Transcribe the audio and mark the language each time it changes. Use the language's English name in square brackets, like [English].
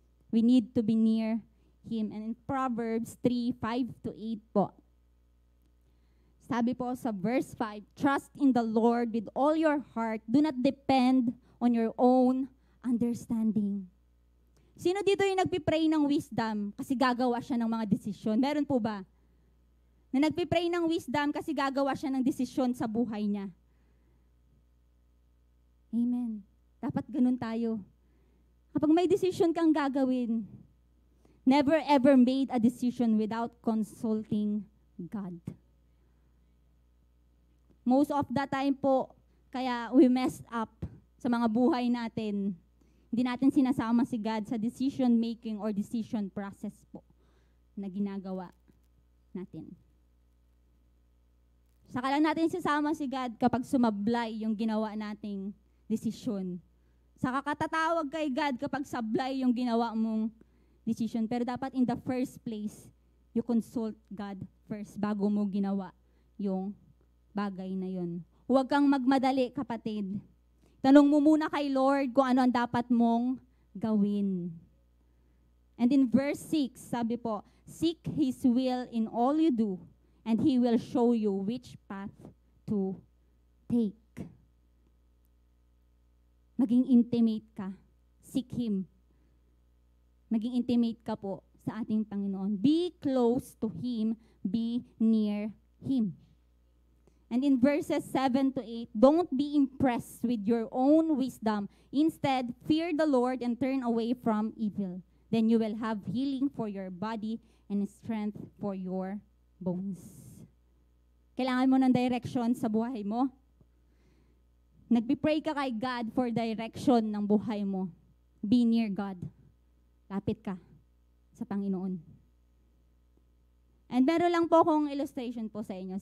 [English] We need to be near Him. And in Proverbs 3:5-8 po, sabi po sa verse 5, trust in the Lord with all your heart. Do not depend on your own understanding. [Filipino] Sino dito yung nagpipray ng wisdom kasi gagawa siya ng mga desisyon? Meron po ba? Na nagpipray ng wisdom kasi gagawa siya ng desisyon sa buhay niya. Amen. Dapat ganun tayo. Kapag may decision kang gagawin, [English] never ever made a decision without consulting God. Most of the time po, kaya we messed up [Filipino] sa mga buhay natin. Hindi natin sinasama si God sa decision making or decision process po na ginagawa natin. Saka lang natin sisama si God kapag sumablay yung ginawa nating desisyon. Saka katatawag kay God kapag sablay yung ginawa mong decision. Pero dapat [English] in the first place, you consult God first [Filipino] bago mo ginawa yung bagay na yun. Huwag kang magmadali, kapatid. Tanong mo muna kay Lord kung ano ang dapat mong gawin. [English] And in verse 6, sabi po, seek His will in all you do, and He will show you which path to take. [Filipino] Maging intimate ka. [English] Seek Him. [Filipino] Maging intimate ka po sa ating Panginoon. [English] Be close to Him. Be near Him. And in verses 7-8, don't be impressed with your own wisdom. Instead, fear the Lord and turn away from evil. Then you will have healing for your body and strength for your bones. [Filipino] Kailangan mo ng direction sa buhay mo. Nagpipray ka kay God for direction ng buhay mo. [English] Be near God. [Filipino] Lapit ka sa Panginoon. And meron lang po akong illustration po sa inyo.